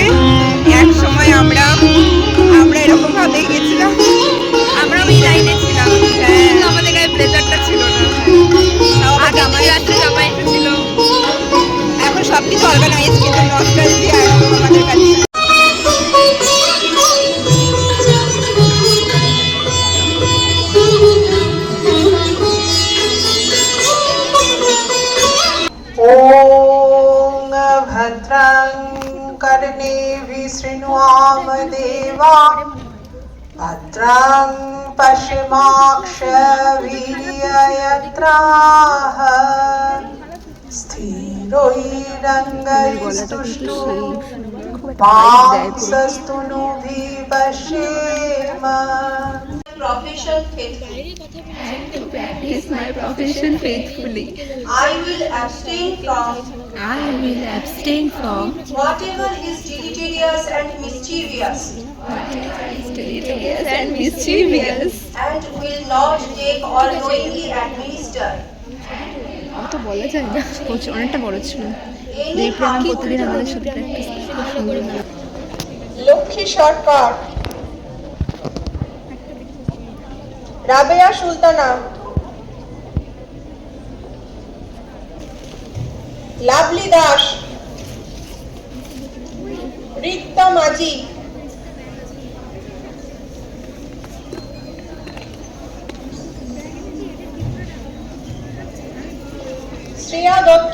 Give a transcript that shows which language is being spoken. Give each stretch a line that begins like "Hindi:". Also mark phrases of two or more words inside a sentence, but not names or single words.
Bangla: এক সময় আমরা এরকম ভাবেই গেছিলাম। আমরা ওই লাইনে ছিলাম। হ্যাঁ, আমাদের গায়ে ব্লেজারটা ছিল না। জামাই ছিল। এখন সবকিছু অর্গানাইজ, কিন্তু নস্টালজিয়া একদম আমাদের কাছে।
Sanskrit: ओम भद्रं कर्णेभिः शृणुयाम देवाः, भद्रं पश्यमाक्षभिर्यजत्राः, स्थिरैरङ्गैस्तुष्टुवांसस्तनूभिः पश्येम।
English: profession faithfully. Practice my profession faithfully. I will abstain from I will abstain from whatever is deleterious and mischievous, deleterious and mischievous. and will not take or knowingly administer
Bangla: অত বলা যায় না, অনেকটা বড় ছিল।
English: any
Bangla: আমরা
English: harmful
Bangla: প্রতিদিন আমাদের সাথে প্র্যাকটিস খুব সুন্দর হয়। লক্ষ্মী সরকার, রাবেয়া সুলতানা, লাভলি দাস, রিক্তা মাঝি, শ্রেয়া দত্ত।